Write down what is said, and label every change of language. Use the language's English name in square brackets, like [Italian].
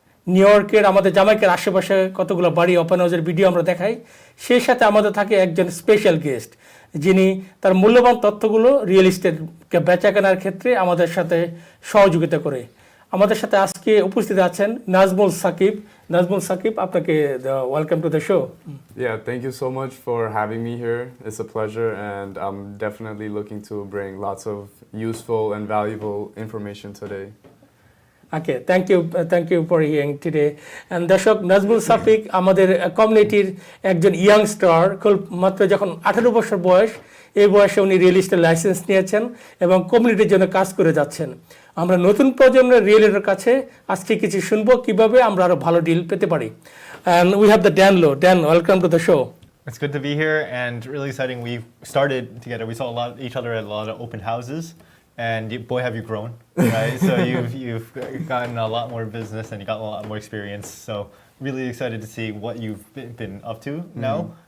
[Bangla] New ইয়র্কের আমাদের জামাইকের আশেপাশে কতগুলো বাড়ি ওপেন হাউসের ভিডিও আমরা দেখাই। সেই সাথে আমাদের থাকে একজন স্পেশাল গেস্ট, যিনি তার মূল্যবান তথ্যগুলো রিয়েল এস্টেটকে বেচা কেনার ক্ষেত্রে আমাদের সাথে সহযোগিতা করে। আমাদের সাথে আজকে উপস্থিত আছেন নাজমুল সাকিব। নাজমুল সাকিব, আপনাকে [English] Welcome to the show. Yeah, thank you so much for having me here. It's a pleasure, and I'm definitely looking to bring lots of useful and valuable information today. Okay, thank you for hearing today. And [Bangla] দর্শক, নাজমুল সাকিব আমাদের কমিউনিটির একজন youngster. মাত্র যখন 18 বছর বয়স, এই বয়সে উনি রিয়েল এস্টেট লাইসেন্স নিয়েছেন এবং কমিউনিটির জন্য কাজ করে যাচ্ছেন। আমরা নতুন প্রজন্মের রিয়েল এস্টেটের কাছে আজকে কিছু শুনবো কিভাবে আমরা আরো ভালো ডিল পেতে পারি। [English] And we have the Dan Low. Dan, welcome to the show. It's good to be here and really exciting. We started together. We saw each other at a lot of open houses, and boy, have you grown, right? So you've gotten a lot more business and you got a lot more experience. So really excited to see what you've been up to now.